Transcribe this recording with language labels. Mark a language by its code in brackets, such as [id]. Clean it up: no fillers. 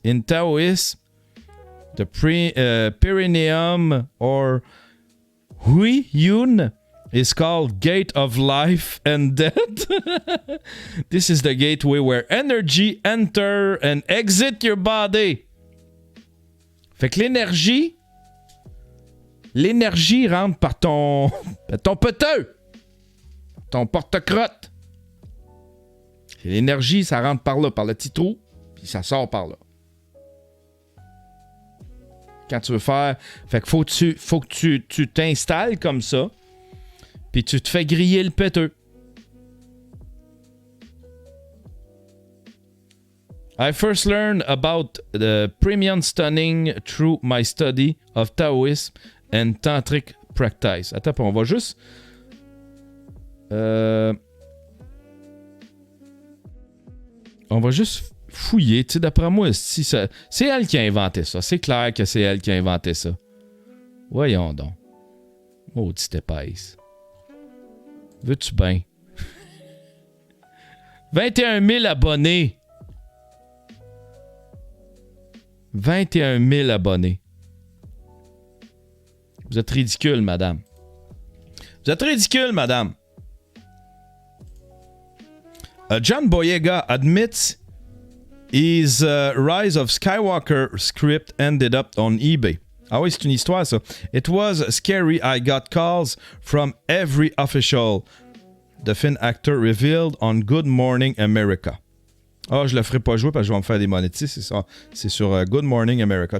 [en] In Taoism, the perineum or Hui Yun is called Gate of Life and Death. This is the gateway where energy enter and exit your body. [fr] Fait que l'énergie rentre par ton peteux, ton porte-crotte. Et l'énergie, ça rentre par là, par le petit trou, puis ça sort par là. Quand tu veux faire... Fait que faut que tu t'installes comme ça, puis tu te fais griller le peteux. [en] I first learned about the premium stunning through my study of Taoism and Tantric practice. [fr] Attends, on va juste... On va juste fouiller. Tu sais, d'après moi, si ça... c'est elle qui a inventé ça. C'est clair que c'est elle qui a inventé ça. Voyons donc. Maudite épaisse. Veux-tu bien? 21 000 abonnés. 21 000 abonnés. Vous êtes ridicule, madame. Vous êtes ridicule, madame. [en] John Boyega admits his Rise of Skywalker script ended up on eBay. [fr] Ah oui, c'est une histoire, ça. [en] It was scary. I got calls from every official. The Finn actor revealed on Good Morning America. [fr] Ah, je le ferai pas jouer parce que je vais me faire démonétiser, c'est ça. C'est sur Good Morning America.